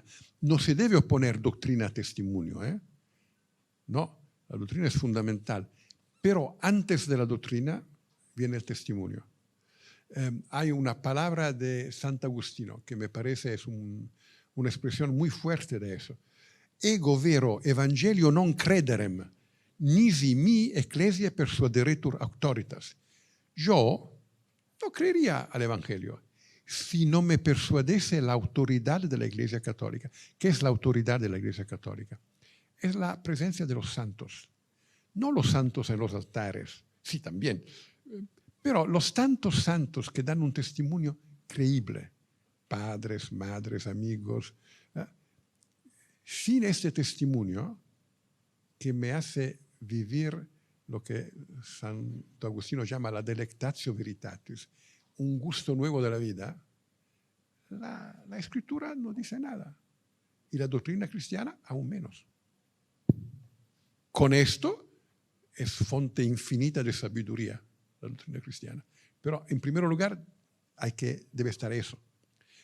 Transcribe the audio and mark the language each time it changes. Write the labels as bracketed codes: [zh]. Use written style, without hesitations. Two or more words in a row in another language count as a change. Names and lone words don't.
[es] No se debe oponer doctrina a testimonio, ¿eh? No, la doctrina es fundamental. Pero antes de la doctrina viene el testimonio. Hay una palabra de Santo Agustino que me parece es una expresión muy fuerte de eso. [la] Ego vero evangelio non crederem, nisi mi ecclesia persuaderetur auctoritas. [es] Yo no creería al evangelio si no me persuadiese la autoridad de la Iglesia Católica. ¿Qué es la autoridad de la Iglesia Católica? Es la presencia de los santos. No los santos en los altares, sí también, pero los tantos santos que dan un testimonio creíble, padres, madres, amigos. Sin este testimonio que me hace vivir lo que Santo Agustino llama la [la] delectatio veritatis, [es] un gusto nuevo de la vida, la Escritura no dice nada. Y la doctrina cristiana aún menos. Con esto es fuente infinita de sabiduría la doctrina cristiana. Pero en primer lugar debe estar eso.